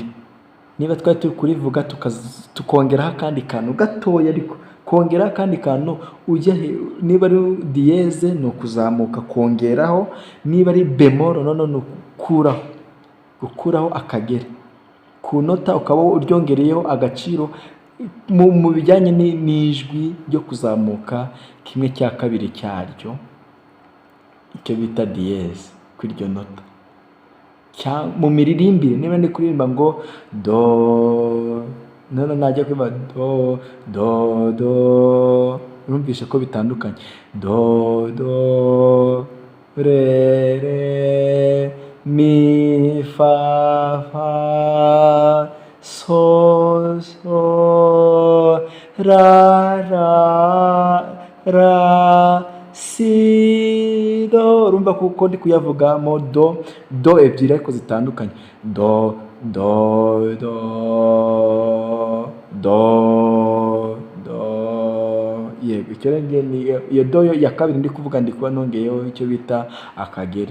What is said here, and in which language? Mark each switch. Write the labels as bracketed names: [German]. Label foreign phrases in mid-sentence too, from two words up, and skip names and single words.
[Kinyarwanda] Niba twari turi kurivuga tukongeraho akandi kantu gatoya, ariko kongeraho akandi kantu ujya niba ari diyeze ni ukuzamuka kongeraho, niba ari bemoro none ni gukuraho akagere ku nota ukaba uryongereyeho agaciro mu bijyanye n'ijwi ryo kuzamuka 1/2 cyaryo, icyo bita diyeze kuri iryo nota. Mu miririmbire niba ndi kuririmba ngo do, none najya kuba do, urumvishe ko bitandukanye. Do re mi fa so ra si do. Urumva kuko ndi kuyavugamo do ebyiri ariko zitandukanye. Do. Yego, icyo ni iyo do ya kabiri ndi kuvuga, ndi kuba nongeyeho icyo bita akagere.